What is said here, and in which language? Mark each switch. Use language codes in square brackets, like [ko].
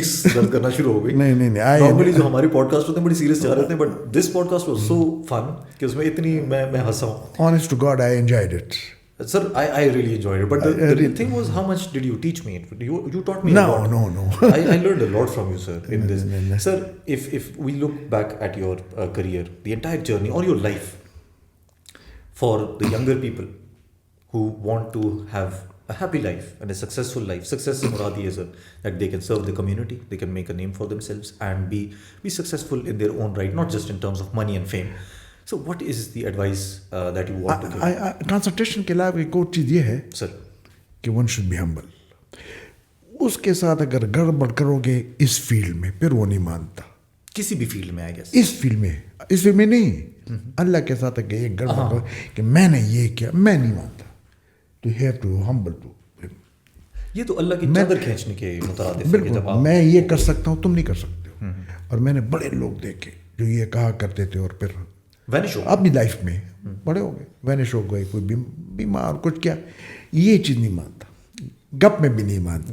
[hi] cheeks दर्द करना शुरू हो गई। नहीं नॉर्मली जो हमारे पॉडकास्ट होते हैं बड़ी सीरियस जा रहे होते हैं, [en] but this podcast was so fun [hi] कि उसमें इतनी मैं हंसा हूँ। [en] honest to God, I enjoyed it. Sir, I really enjoyed it. But the thing was, how much did you teach me? You taught me a lot. No. I learned a lot from you, sir, in this. Sir, if we look back at your career, the entire journey, or your life, for the younger people who want to have a happy life and a successful life, [hi] success se murad ye, [en] sir, that they can serve the community, they can make a name for themselves and be successful in their own right, not just in terms of money and fame. So what is the advice that you want to give? [hi] Concentration के अलावा एक और चीज़ ये है [en] Sir, कि one should be humble. [hi] उसके साथ अगर गड़बड़ करोगे इस फील्ड में, फिर वो नहीं मानता। किसी भी फील्ड में, [en] I guess. [hi] इस फील्ड में नहीं, अल्लाह के साथ अगर ये गड़बड़ करो कि मैंने ये किया, मैं नहीं मानता। [en] तो you have to humble to him. [hi] ये तो अल्लाह की चादर खींचने के मुतरादिफ है कि बिल्कुल, जब आप मैं ये कर सकता हूँ, तुम नहीं कर सकते हो। और मैंने बड़े लोग देखे जो ये कहा करते थे और फिर वैनिश हो अपनी लाइफ में बड़े हो गए, वैनिश हो गए, कोई बीमार कुछ क्या, ये चीज़ नहीं मानता। गप में भी नहीं मानता।